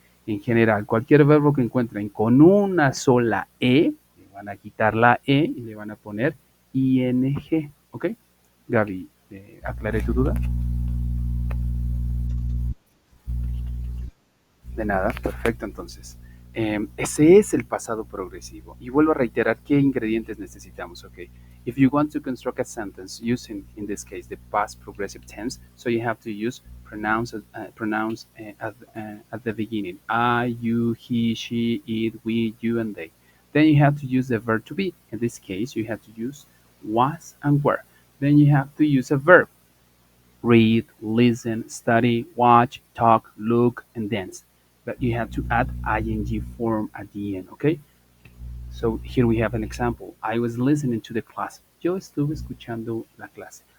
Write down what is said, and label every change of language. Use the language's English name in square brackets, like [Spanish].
[Spanish] En general, cualquier verbo que encuentren con una sola e, le van a quitar la e y le van a poner ing, ¿ok? Gaby, ¿aclaré tu duda? De nada, perfecto entonces. Ese es el pasado progresivo. Y vuelvo a reiterar qué ingredientes necesitamos, ¿ok? [English] If you want to construct a sentence using, in this case, the past progressive tense, so you have to use at the beginning. I, you, he, she, it, we, you, and they. Then you have to use the verb to be. In this case, you have to use was and were. Then you have to use a verb. Read, listen, study, watch, talk, look, and dance. But you have to add ing form at the end, okay? So here we have an example. I was listening to the class. [Spanish] Yo estuve escuchando la clase.